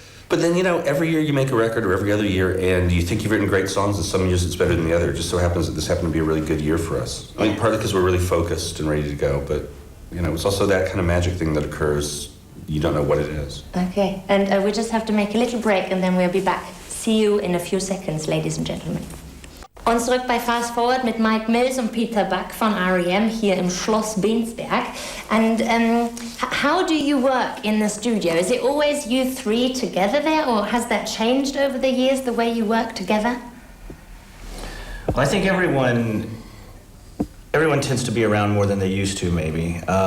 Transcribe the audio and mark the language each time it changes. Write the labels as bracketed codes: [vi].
[en] But then, you know, every year you make a record, or every other year, and you think you've written great songs, and some years it's better than the other. It just so happens that this happened to be a really good year for us. I mean, partly because we're really focused and ready to go, but, you know, it's also that kind of magic thing that occurs. You don't know what it is. Okay, and we just have to make a little break, and then we'll be back. See you in a few seconds, ladies and gentlemen. [de] Und zurück bei Fast Forward mit Mike Mills und Peter Buck von R.E.M. hier im Schloss Bensberg. [en] And how do you work in the studio? Is it always you three together there, or has that changed over the years, the way you work together? Well, I think everyone tends to be around more than they used to, maybe.